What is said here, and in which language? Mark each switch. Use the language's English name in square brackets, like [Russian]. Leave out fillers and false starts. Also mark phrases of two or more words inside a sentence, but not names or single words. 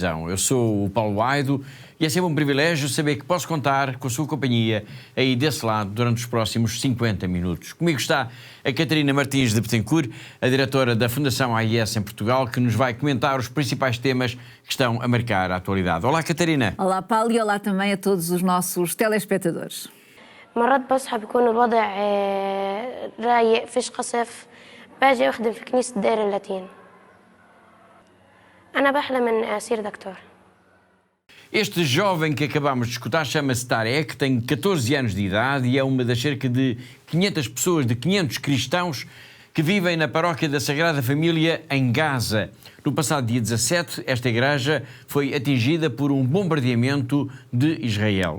[Portuguese] Eu sou o Paulo Aido e é sempre um privilégio saber que posso contar com a sua companhia aí desse lado durante os próximos 50 minutos. Comigo está a Catarina Martins de Betancourt, a diretora da Fundação AIS em Portugal, que nos vai comentar os principais temas que estão a marcar a atualidade. Olá, Catarina. Olá, Paulo, e olá também a todos os nossos telespectadores. [Arabic] مرات بصحى بيكون الوضع رايق فيش قصف باجي أخدم في كنيسة دير اللاتين أنا بحلم إني أصير دكتور. [Portuguese] Este jovem que acabamos de escutar chama-se Tarek, tem 14 anos de idade e é uma das cerca de 500 pessoas, de 500 cristãos que vivem na paróquia da Sagrada Família em Gaza. No passado dia 17, esta igreja foi atingida por um bombardeamento de Israel.